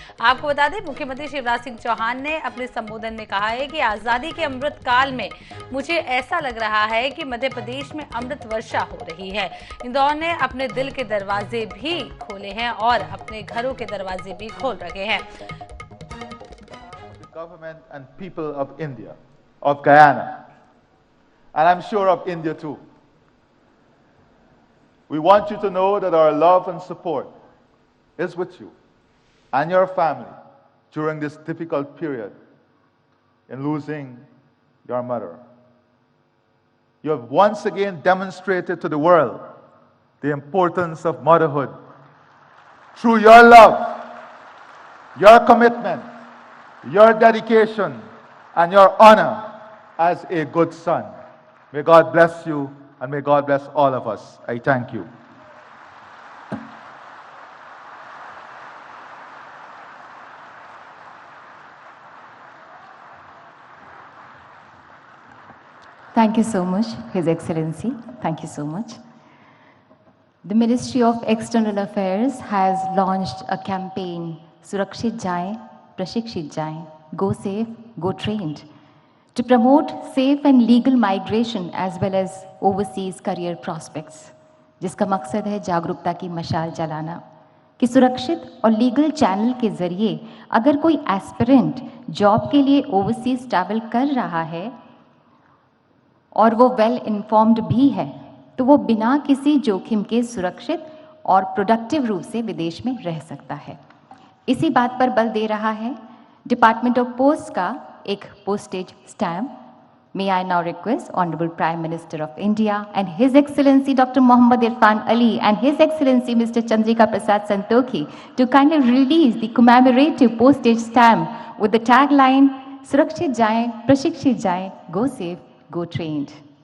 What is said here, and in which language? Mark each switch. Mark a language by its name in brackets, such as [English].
[Hindi] आपको बता दें, मुख्यमंत्री शिवराज सिंह चौहान ने अपने संबोधन में कहा है कि आजादी के अमृत काल में मुझे ऐसा लग रहा है कि मध्य प्रदेश में अमृत वर्षा हो रही है। इंदौर ने अपने दिल के दरवाजे भी खोले हैं और अपने घरों के दरवाजे भी खोल रखे हैं। [English] Government and people of India, of Guyana, and I'm sure of India too. We want you to know that our love and support is with you and your family during this difficult period in losing your mother. You have once again demonstrated to the world the importance of motherhood through your love, your commitment, your dedication, and your honor as a good son. May God bless you. And may God bless all of us. I thank you. Thank you so much, His Excellency. Thank you so much. The Ministry of External Affairs has launched a campaign, Surakshit Jaye, Prashikshit Jaye, Go Safe, Go Trained, to promote safe and legal migration as well as overseas career prospects, [Hindi] जिसका मकसद है जागरूकता की मशाल जलाना कि सुरक्षित और लीगल चैनल के जरिए अगर कोई एस्पिरेंट जॉब के लिए ओवरसीज ट्रैवल कर रहा है और वो वेल इन्फॉर्म्ड भी है तो वो बिना किसी जोखिम के सुरक्षित और प्रोडक्टिव रूप से विदेश में रह सकता है। इसी बात पर बल दे रहा है डिपार्टमेंट ऑफ पोस्ट का एक postage stamp. [English] May I now request Honorable Prime Minister of India and His Excellency Dr. Mohammad Irfan Ali and His Excellency Mr. Chandrika Prasad Santokhi to kindly release the commemorative postage stamp with the tagline Surakshit Jaye, Prashikshit Jaye, Go Safe, Go Trained.